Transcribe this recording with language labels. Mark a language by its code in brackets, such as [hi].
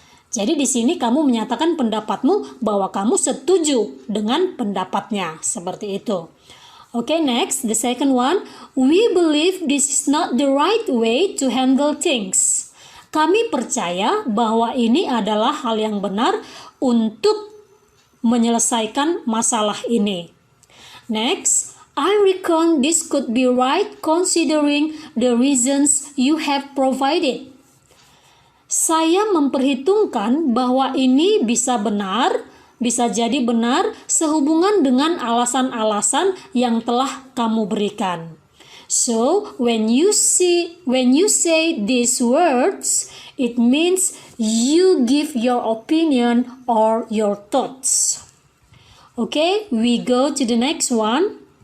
[id] Jadi di sini kamu menyatakan pendapatmu bahwa kamu setuju dengan pendapatnya, seperti itu. [en] Okay, next, the second one, we believe this is not the right way to handle things. [id] Kami percaya bahwa ini adalah hal yang benar untuk menyelesaikan masalah ini. [en] Next, I reckon this could be right considering the reasons you have provided. [id] Saya memperhitungkan bahwa ini bisa jadi benar sehubungan dengan alasan-alasan yang telah kamu berikan. [en] So, when you say these words, it means you give your opinion or your thoughts. Okay, we go to the next one.